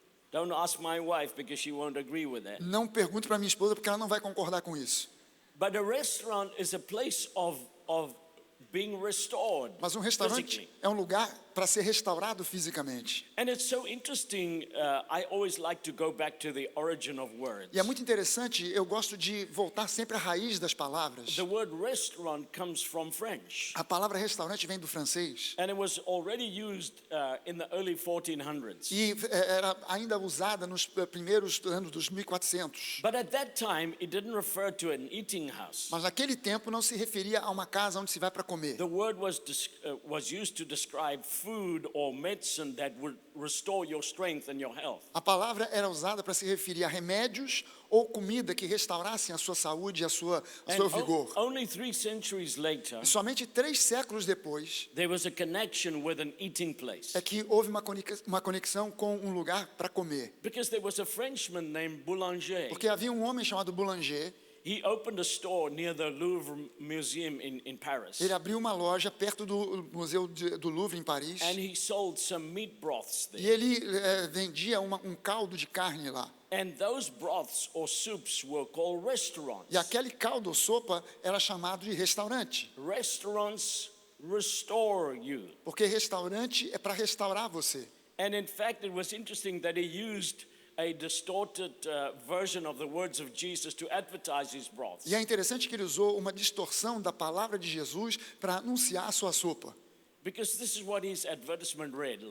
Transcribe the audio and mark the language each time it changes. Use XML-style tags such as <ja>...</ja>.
<en>Don't ask my wife because she won't agree with that.</en> <pt>Não pergunte para minha esposa porque ela não vai concordar com isso.</pt> <en>But a restaurant is a place of being restored</en> <pt>Mas um restaurante</pt> <en>physically.</en> <pt>é um lugar para ser restaurado fisicamente.</pt> <en>And it's so interesting. I always like to go back to the origin of words.</en> <pt>E é muito interessante, eu gosto de voltar sempre à raiz das palavras.</pt> <en>The word restaurant comes from French.</en> <pt>A palavra restaurante vem do francês.</pt> <en>And it was already used in the early 1400s.</en> <pt>E era ainda usada nos primeiros anos dos 1400.</pt> <en>But at that time, it didn't refer to an eating house.</en> <pt>Mas naquele tempo não se referia a uma casa onde se vai para comer.</pt> <en>The word was used to describe food or medicine that would restore your strength and your health.</en> <pt>A palavra era usada para se referir a remédios ou comida que restaurassem a sua saúde e o seu vigor.</pt> <en>Only 3 centuries later,</en> <pt>E somente 3 séculos depois</pt> <en>there was a connection with an eating place.</en> <pt>é que houve uma conexão com um lugar para comer.</pt> <en>Because there was a Frenchman named Boulanger.</en> <pt>Porque havia um homem chamado Boulanger.</pt> <en>He opened a store near the Louvre Museum in Paris.</en> <pt>Ele abriu uma loja perto do Museu do Louvre, em Paris.</pt> <en>And he sold some meat broths</en> <pt>E</pt> <en>there.</en> <pt>ele vendia um caldo de carne lá.</pt> <en>And those broths or soups were called restaurants.</en> <pt>E aquele caldo ou sopa era chamado de restaurante.</pt> <en>Restaurants restore you.</en> <pt>Porque restaurante é para restaurar você.</pt> <en>And in fact, it was interesting that he used a distorted version of the words of Jesus to advertise his broths.</en> <pt>E é interessante que ele usou uma distorção da palavra de Jesus para anunciar a sua sopa.</pt> <en>Because this is what his advertisement read like.</en>